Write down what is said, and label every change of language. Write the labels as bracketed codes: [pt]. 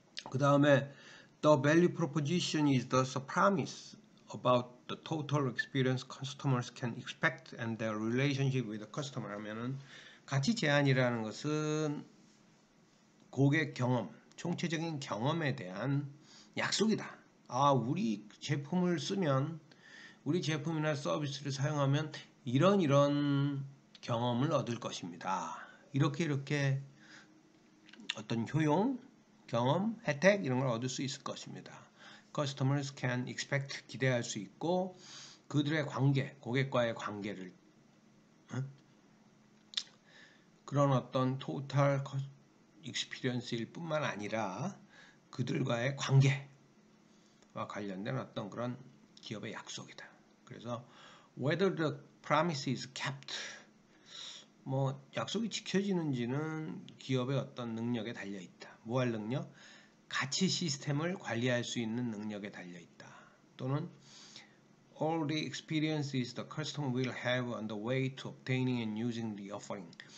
[en] 그 다음에 the value proposition is the promise about the total experience customers can expect and their relationship with the customer [ko] 하면은 가치 제한이라는 것은 고객 경험, 총체적인 경험에 대한 약속이다. 아, 우리 제품을 쓰면 우리 제품이나 서비스를 사용하면 이런 경험을 얻을 것입니다. 이렇게 어떤 효용, 경험, 혜택 이런 걸 얻을 수 있을 것입니다. [en] Customers can expect [ko] 기대할 수 있고 그들의 관계, 고객과의 관계를 그런 어떤 토탈 익스피리언스일 뿐만 아니라 그들과의 관계와 관련된 어떤 그런 기업의 약속이다. 그래서 [en] whether the promise is kept, [ko] 뭐 약속이 지켜지는지는 기업의 어떤 능력에 달려 있다. 뭐 할 능력? 가치 시스템을 관리할 수 있는 능력에 달려 있다. 또는 [en] all the experiences the customer will have on the way to obtaining and using the offering.